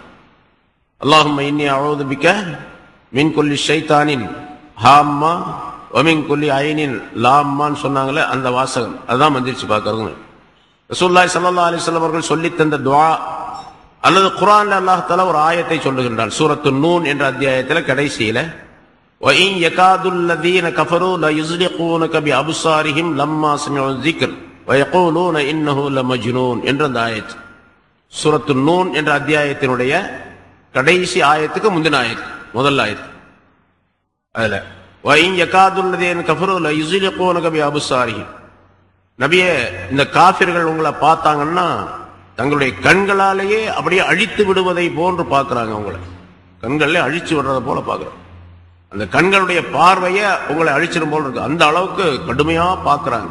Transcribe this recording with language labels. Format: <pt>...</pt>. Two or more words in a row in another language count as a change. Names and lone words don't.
<ar>اللهم إني أعوذ بك من كل شيطان هامة و من كل عين لامة</ar> <ta>சொன்னாங்களே அந்த வாசகம், அதுதான் மந்திரிச்சு பார்க்கறதுன்னு.</ta> <ar>رسول الله صلى الله عليه وسلم</ar> <ta>அவர்கள் சொல்லி தந்த துஆ அல்லது குர்ஆன்ல</ta> <ar>الله تعالى</ar> <ta>ஒரு ஆயத்தை சொல்லுகின்றான். சூரத்து நூன் என்ற அத்தியாயத்தில் கடைசியில</ta> <ar>وَإِنْ يَكَادُ الَّذِينَ كَفَرُوا لَيُزْلِقُونَكَ بِأَبْصَارِهِمْ لَمَّا سَمِعُوا الذِّكْرَ وَيَقُولُونَ إِنَّهُ لَمَجْنُونٌ</ar> <ta>என்ற அந்த ஆயத், சூரத்து நூன் என்ற அத்தியாயத்தினுடைய கடைசி ஆயத்துக்கு முந்தின ஆயத், முதல் ஆயத்.</ta> <ar>அதுல وَإِنْ يَكَادُ الَّذِينَ كَفَرُوا لَيُزْلِقُونَكَ بِأَبْصَارِهِمْ,</ar> <ta>நபியே இந்த காஃபிர்கள் உங்களை பார்த்தாங்கன்னா தங்களுடைய கண்களாலேயே அப்படியே அழித்து விடுவதை போன்று பார்க்கறாங்க. உங்களை கண்களே அழிச்சு விடுறத போல பார்க்கறாங்க. அந்த கண்களுடைய பார்வைய உங்களை அழிச்சிடும் போல இருக்கு. அந்த அளவுக்கு கடுமையா பார்க்கறாங்க.</ta>